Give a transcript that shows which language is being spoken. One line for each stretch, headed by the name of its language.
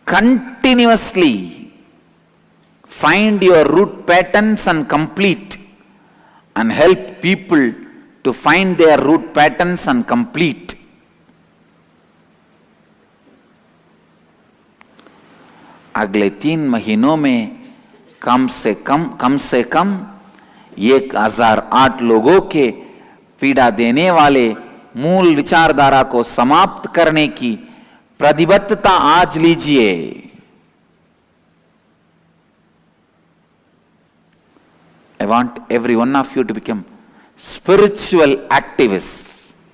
English: Continuously find your root patterns and complete, and help people to find their root patterns and complete.
Hindi: अगले 3 महीनों में कम से कम 1008 लोगों के पीड़ा देने वाले मूल विचारधारा को समाप्त करने की प्रतिबद्धता आज लीजिए.
English: I want every one of you to become spiritual activists.